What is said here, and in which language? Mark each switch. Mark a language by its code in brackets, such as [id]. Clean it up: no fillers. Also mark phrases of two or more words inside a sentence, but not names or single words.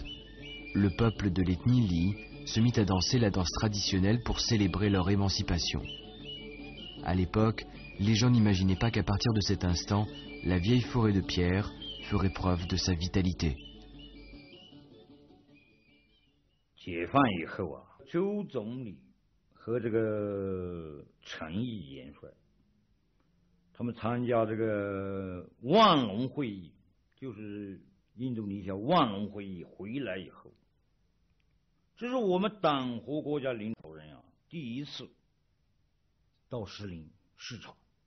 [fr] Le peuple de l'ethnie Li se mit à danser la danse traditionnelle pour célébrer leur émancipation. À l'époque, les gens n'imaginaient pas qu'à partir de cet instant, la vieille forêt de pierre ferait preuve de sa vitalité. [zh] 解放以后啊，周总理和这个陈毅元帅，他们参加这个万隆会议，就是印度尼西亚万隆会议回来以后，这是我们党和国家领导人啊第一次到石林视察。